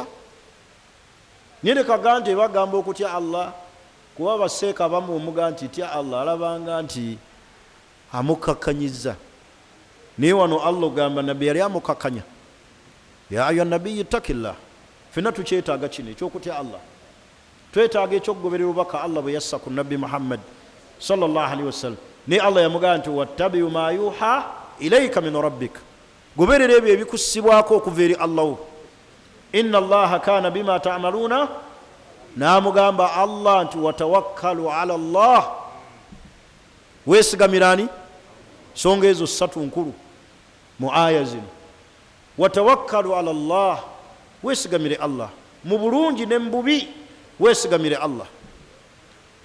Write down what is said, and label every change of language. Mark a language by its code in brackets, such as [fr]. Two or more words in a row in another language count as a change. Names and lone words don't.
[lg] Nyine kaga nti bagamba okutya Allah, kuba baseeka abamu omuga nti tya Allah, alabanga nti amukakkanyiza. Naye wano Allah ogamba nabbi yali amukakkanya. [ar] يا أيها النبي اتق الله. [lg] Fenna tukyetaaga kino ekyokutya Allah. Twetaaga ekyokugoberera obubaka Allah bwe yassa ku Nabbi Muhammad [ar] صلى الله عليه وسلم. [lg] Naye Allah yamugamba nti [ar] واتبع ما يوحى إليك من ربك, [lg] goberera ebyo ebikussibwako okuva eri Allah. [ar] إن الله كان بما تعملون, [lg] n'amugamba Allah nti [ar] وتوكل على الله, [lg] weesigamirani? Songa ezo 3 nkulu mu aya zino. [ar] وتوكل على الله, [lg] weesigamire Allah mu bulungi ne mu bubi, weesigamire Allah.